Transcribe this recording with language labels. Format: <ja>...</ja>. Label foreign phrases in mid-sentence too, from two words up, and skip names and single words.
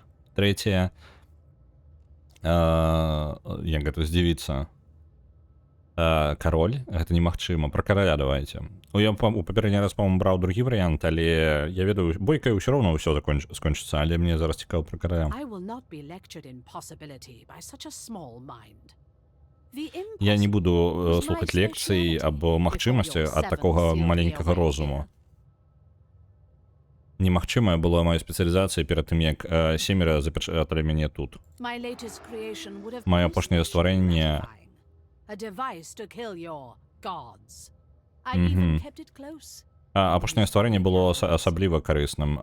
<be>Трэцяе, як гэта здзівіцца, кароль, гэта немагчыма, пра караля давайте. Я у папярэдні раз, по-моему, браў другі варыянт, але я ведаю, бойкай ўсё роўна ўсё скончыцца, але мне зараз цікава пра караля.</be> <en>I will not be lectured in possibility by such a small mind.</en> <be>Я не буду слухаць лекцый аб магчымасці ад такога маленькага розуму. Немагчымая была моя спецыялізацыя перад тым, як семера запячаталі мяне тут. Маё апошняе стварэнне апошняе стварэнне было асабліва карысным.</be>